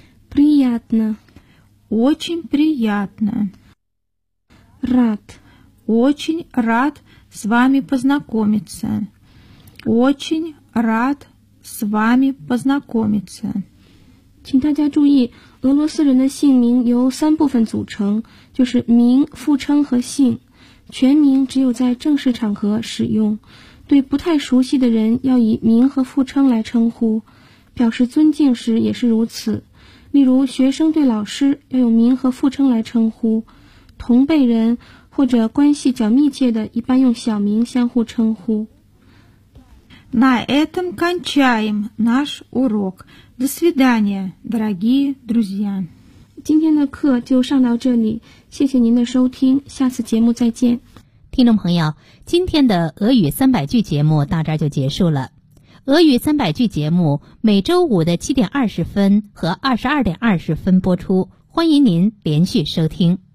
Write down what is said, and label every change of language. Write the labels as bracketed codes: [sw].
[ru] Приятно. Очень приятно. Рад. Очень рад с вами познакомиться. Очень рад с вами познакомиться. [zh] 请大家注意，俄罗斯人的姓名由三部分组成，就是名、副称和姓。全名只有在正式场合使用，对不太熟悉的人要以名和副称来称呼，表示尊敬时也是如此。例如，学生对老师要用名和副称来称呼，同辈人或者关系较密切的一般用小名相互称呼。 [ru] На этом кончаем наш урок. До свидания, дорогие друзья. [zh] 今天的课就上到这里，谢谢您的收听，下次节目再见。听众朋友，今天的俄语三百句节目到这儿就结束了。俄语三百句节目每周五的7:20和22:20播出，欢迎您连续收听。